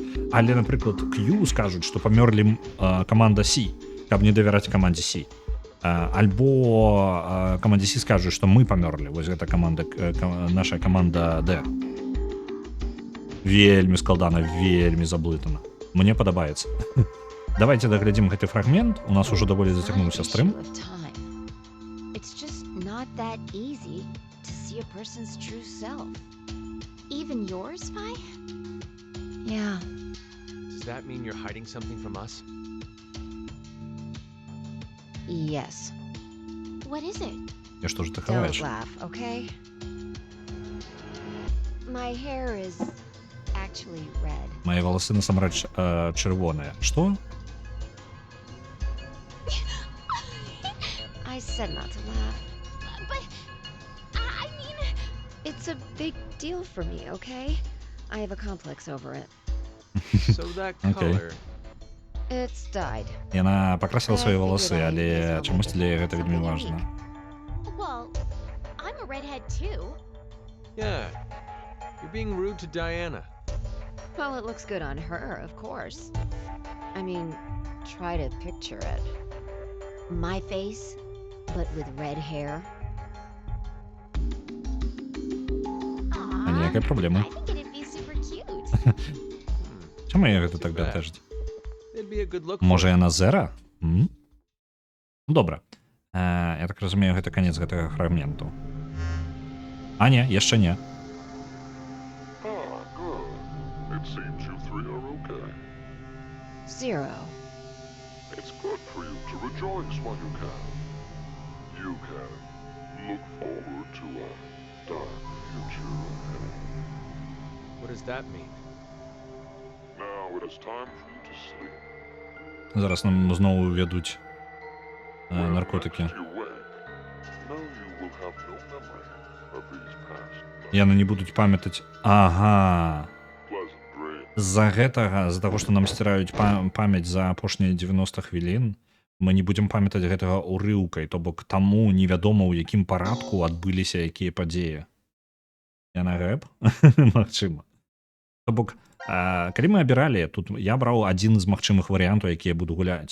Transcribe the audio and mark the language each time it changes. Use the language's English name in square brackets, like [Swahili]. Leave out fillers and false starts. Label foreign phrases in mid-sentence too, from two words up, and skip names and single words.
[Belarusian] Але, напрыклад, Q скажуць, што памёрлі каманда C, каб не давяраць камандзе C. Альбо камандзе C скажуць, што мы памёрлі. Вось гэта наша каманда D. Вельмі складана, вельмі заблытана. Мне падабаецца. Давайте даглядзім гэты фрагмент. У нас ужо даволі зацягнуўся стрым. [English] It's just not that easy to see a person's true self. Even yours, Vi? Yeah. Does that mean you're hiding something from us? Yes. What is it? [Belarusian] Я што ж ты [English] Don't [Belarusian] хаваеш? [English] laugh, okay? My hair is actually red. [Belarusian] Мае валасы насамрэч чырвоныя. Што? [English] I said not to laugh. But, I mean... It's a big deal for me, okay? I have a complex over it. So that Okay. color... It's dyed. [Belarusian] Яна пакрасіла свае валасы, [English] I [Belarusian] але [English] figured I [Belarusian] чамусь для [English] would [Belarusian] гэта вельмі [English] something [Belarusian] важна. [English] Well, I'm a redhead too. Yeah. You're being rude to Diana. Well, it looks good on her, of course. I mean, try to picture it. My face, but with red hair. [Belarusian] А ніякай праблемы. [English] I think it'd be super cute. [Belarusian] Чаму я гэта так бянтэжыць? [English] It'd be a good look [Belarusian] Можа [English] for [Belarusian] яна зэра? Ну добра. Я так разумею, гэта канец гэтага фрагменту. А не, яшчэ не. [English] Good. It seems you three are okay. Zero. It's good for you to rejoice while you can. You can look forward to a dark future ahead. What does that mean? Now it is time for you to sleep. [Belarusian] Зараз нам зноwu введуць наркотики. [English] When you wake, know you will have no memory of these past [Belarusian] Яны не будуць памятаць. Ага. [English] pleasant dreams. [Belarusian] З-за гэтага, з-за таго, што нам сціраюць памяць за апошнія 90 хвілін, мы не будзем памятаць гэтага ўрыўкай, то бок таму невядома, у якім парадку адбыліся якія падзеі. Яна рэп? Магчыма. То бок, калі мы абіралі, тут я браў адзін з магчымых варыянтаў, якія буду гуляць.